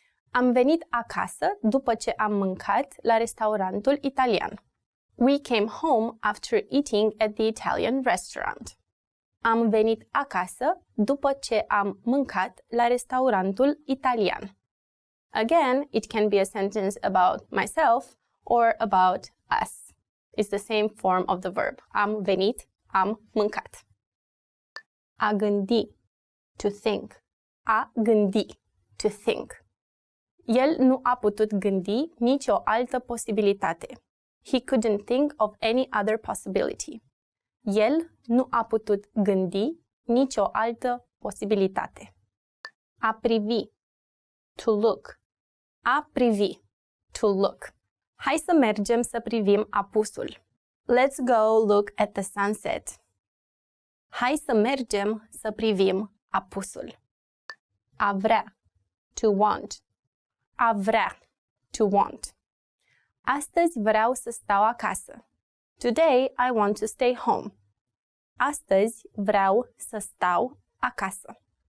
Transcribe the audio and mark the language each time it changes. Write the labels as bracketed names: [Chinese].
[Romanian] Am venit acasă după ce am mâncat la restaurantul italian. [English] We came home after eating at the Italian restaurant. [Romanian] Am venit acasă după ce am mâncat la restaurantul italian. [English] Again, it can be a sentence about myself or about us. It's the same form of the verb. [Romanian] Am venit, am mâncat. A gândi, to think. [English] A gândi, to think. [Romanian] El nu a putut gândi nicio altă posibilitate. [English] He couldn't think of any other possibility. [Romanian] El nu a putut gândi nicio altă posibilitate. [English] A privi, to look. A privi, to look. [Romanian] Hai să mergem să privim apusul. [English] Let's go look at the sunset. [Romanian] Hai să mergem să privim apusul. A vrea, to want. A vrea, to want. Astăzi vreau să stau acasă. [English] Today I want to stay home. [Romanian] Astăzi vreau să stau acasă.